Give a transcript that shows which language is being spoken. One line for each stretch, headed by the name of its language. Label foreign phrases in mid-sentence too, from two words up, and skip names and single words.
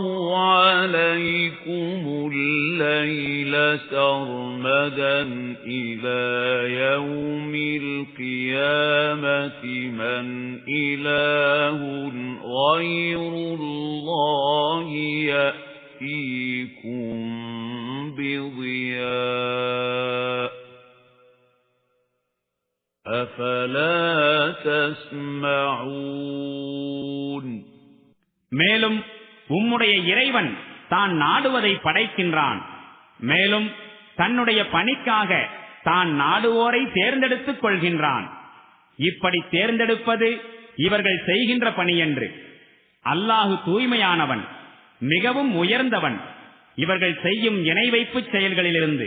Arabic: عَلَيْكُمُ اللَّيْلَ سَرْمَدًا إِلَى يَوْمِ الْقِيَامَةِ مَنْ إِلَٰهٌ غَيْرُ اللَّهِ يَأْتِيكُمْ بِضِيَاءٍ أَفَلَا تَسْمَعُونَ
Tamil: மேலும் உம்முடைய இறைவன் தான் நாடுவதை படைக்கின்றான். மேலும் தன்னுடைய பணிக்காக தான் நாடுவோரை தேர்ந்தெடுத்துக் கொள்கின்றான். இப்படி தேர்ந்தெடுப்பது இவர்கள் செய்கின்ற பணியன்று. அல்லாஹு தூய்மையானவன், மிகவும் உயர்ந்தவன் இவர்கள் செய்யும் இணை வைப்பு செயல்களிலிருந்து.